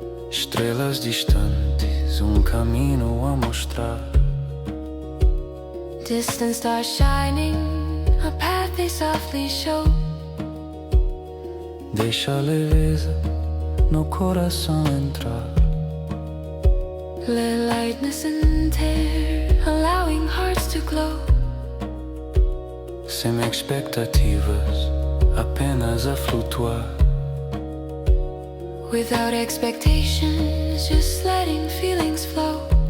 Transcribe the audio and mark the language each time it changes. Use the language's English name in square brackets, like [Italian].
[Portuguese] Estrelas distantes, caminho a mostrar. [English] Distant stars shining, a path they softly show. [Portuguese] Deixa a leveza no coração entrar. [English] Let lightness enter, allowing hearts to glow. [Portuguese] Sem expectativas, apenas a flutuar. [English] Without expectations, just letting feelings flow.